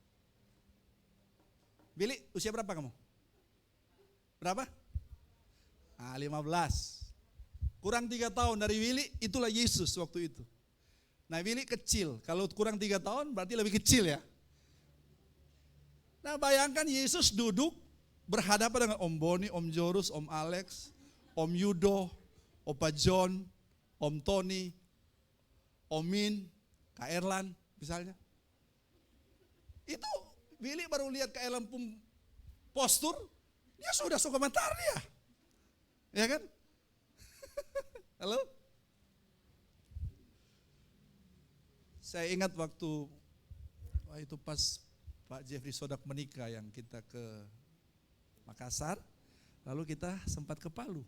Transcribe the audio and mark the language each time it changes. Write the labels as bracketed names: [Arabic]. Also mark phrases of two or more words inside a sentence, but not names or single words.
[Indonesian] Billy, usia berapa kamu? Berapa? 15. Kurang 3 tahun dari Willy, itulah Yesus waktu itu. Nah Willy kecil, kalau kurang 3 tahun berarti lebih kecil ya. Nah bayangkan Yesus duduk berhadapan dengan Om Boni, Om Jorus, Om Alex, Om Yudo, Opa John, Om Tony, Om Min, Kak Erlan misalnya. Itu Willy baru lihat Kak Erlan pun postur, dia sudah komentar dia. Ya kan? Halo? Saya ingat waktu itu pas Pak Jeffrey Sodak menikah yang kita ke Makassar, lalu kita sempat ke Palu.